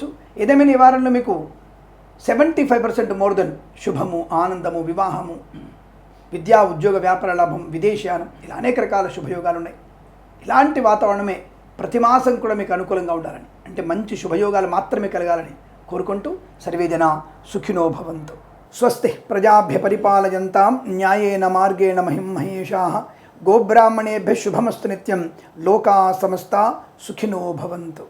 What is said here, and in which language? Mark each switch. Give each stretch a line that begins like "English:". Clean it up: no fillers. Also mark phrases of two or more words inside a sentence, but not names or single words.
Telugu: ఏదేమైనా ఈ వారంలో మీకు 75%
English: more than
Telugu: శుభము, ఆనందము, వివాహము, విద్యా, ఉద్యోగ, వ్యాపార లాభం, విదేశయానం, ఇలా అనేక రకాల శుభయోగాలు ఉన్నాయి. ఇలాంటి వాతావరణమే ప్రతి మాసం కూడా మీకు అనుకూలంగా ఉండాలని, అంటే మంచి శుభయోగాలు మాత్రమే కలగాలని కోరుకుంటూ
Sanskrit: సర్వేజన సుఖినో భవంతు. స్వస్తి ప్రజాభ్య పరిపాలయంతాం న్యాయేన మార్గేణ మహిమహేషాః. గోబ్రాహ్మణేభ్యः శుభమస్తు నిత్యం. లోకా సమస్తా సుఖినో భవంతు.